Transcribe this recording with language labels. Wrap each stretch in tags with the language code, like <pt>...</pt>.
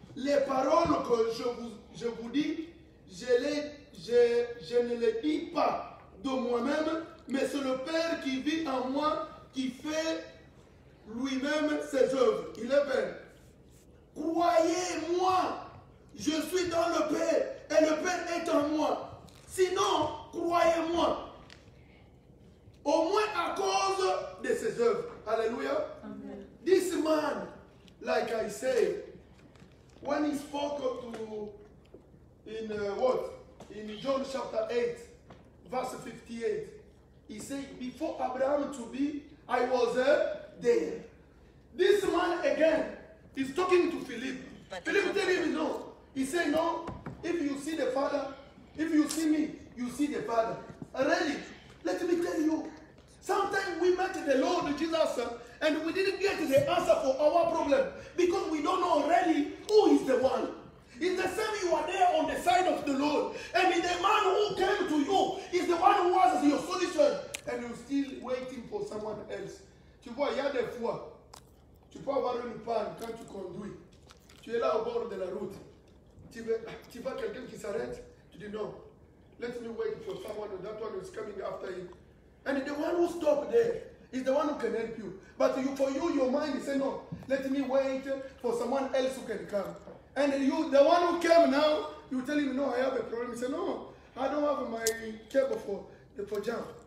<fr>Les paroles que je vous dis, je ne les dis pas de moi-même, mais c'est le Père qui vit en moi, qui fait lui-même ses œuvres. Il est Père. Croyez-moi, je suis dans le Père et le Père est en moi. Sinon, croyez-moi. Au moins à cause de ses œuvres. Alléluia. Amen.</fr> <en>This man, like I say, when he spoke in John chapter 8, verse 58, he said, before Abraham to be, I was there. This man again is talking to Philip. Philip tell him no. He said, no, if you see the Father, if you see me, you see the Father. Really, let me tell you, sometimes we met the Lord Jesus and we didn't get the answer for our problem because we don't know really who is the one. It's the same you are there on the side of the Lord. And the man who came to you is the one who was your solution. And you're still waiting for someone else.</en> <fr>Tu vois, il y a des fois, tu peux avoir une panne quand tu conduis. Tu es là au bord de la route. Tu vois quelqu'un qui s'arrête. Tu dis non.</fr> <en>Let me wait for someone. That one is coming after him. And the one who stopped there is the one who can help you. But for you, your mind is saying, no, let me wait for someone else who can come. And you, the one who came now, you tell him, no, I have a problem. He said, no, I don't have my cable for jump.</en>